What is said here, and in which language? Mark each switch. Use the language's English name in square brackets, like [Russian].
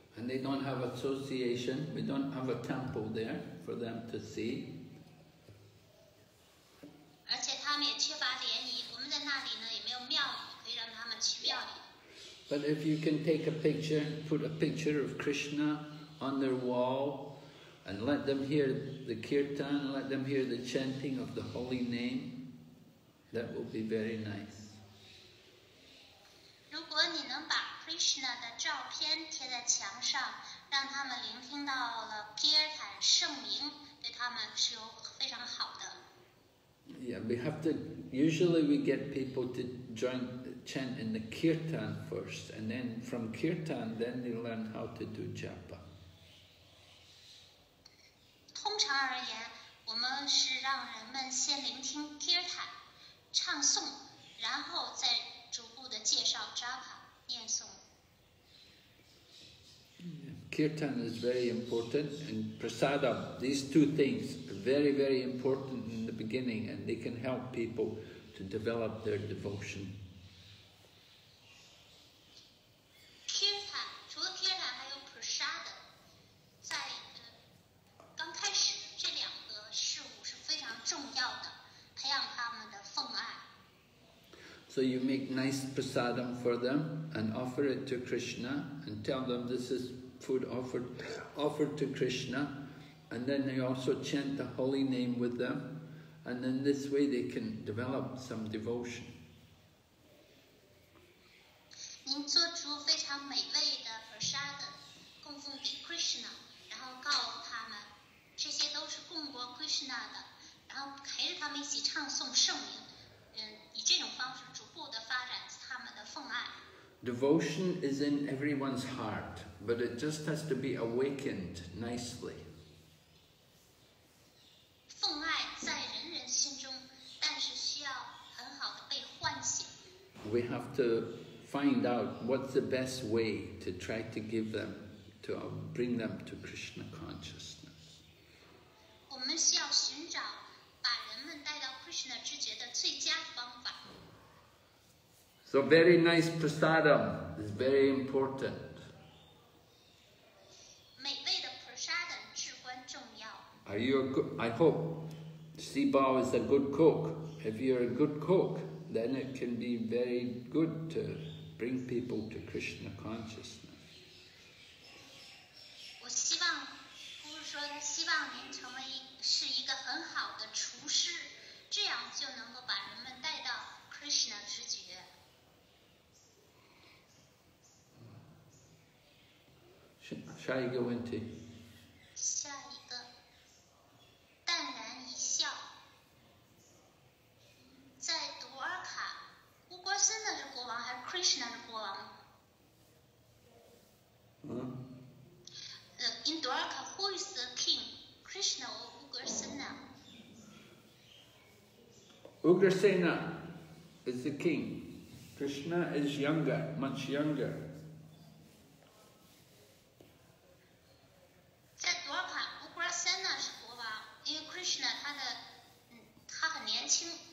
[English] they don't have association. We don't have a temple there for them to see. [Chinese] 而且他们也缺乏联谊，我们在那里呢也没有庙宇可以让他们去庙里。 [English] But if you can take a picture, put a picture of Krishna on their wall, and let them hear the kirtan, let them hear the chanting of the holy name, that will be very nice. [Chinese] 如果你能把 Krishna 的照片贴在墙上，让他们聆听到了 kirtan 圣名，对他们是有非常好的。 [English] Yeah, we have to. Usually, we get people to chant in the kirtan first, and then from kirtan, then they learn how to do japa. [Chinese] 通常而言，我们是让人们先聆听 kirtan 唱诵，然后再逐步的介绍 japa 念诵。 [English] Kirtan is very important, and prasadam, these two things are very, very important in the beginning, and they can help people to develop their devotion. [Chinese] Kirtan 除了 kirtan 还有 prasadam， 在刚开始这两个事物是非常重要的，培养他们的奉爱。 [English] So you make nice prasadam for them and offer it to Krishna and tell them this is food offered to Krishna, and then they also chant the holy name with them, and then this way they can develop some devotion. [Chinese] 您做出非常美味的 prasadam 供奉给 Krishna， 然后告诉他们这些都是供过 Krishna 的，然后陪着他们一起唱诵圣名，以这种方式逐步的发展他们的奉爱。 [English] Devotion is in everyone's heart, but it just has to be awakened nicely. [Chinese] 奉爱在人人心中，但是需要很好的被唤醒。 [English] We have to find out what's the best way to try to give them, to bring them to Krishna consciousness. [Chinese] 我们需要寻找把人们带到 Krishna 知觉的最佳方法。 [English] So very nice prasadam is very important. [Chinese] 美味的 prasadam 至关重要。 [English] Are you a good? I hope Sibao is a good cook. If you're a good cook, then it can be very good to bring people to Krishna consciousness. [Chinese] 我希望，不是说他希望您成为是一个很好的厨师，这样就能够把人们带到 Krishna 知觉。下一个问题。下一个，淡然一笑。在朵尔卡，乌国森的是国王还是 Krishna 是国王？ [English] In Dwarka, who is the king? Krishna or Ugrasena? Ugrasena is the king. Krishna is younger, much younger. [Chinese] 在 Dwarka, Ugrasena 是国王，因为 Krishna 他很年轻。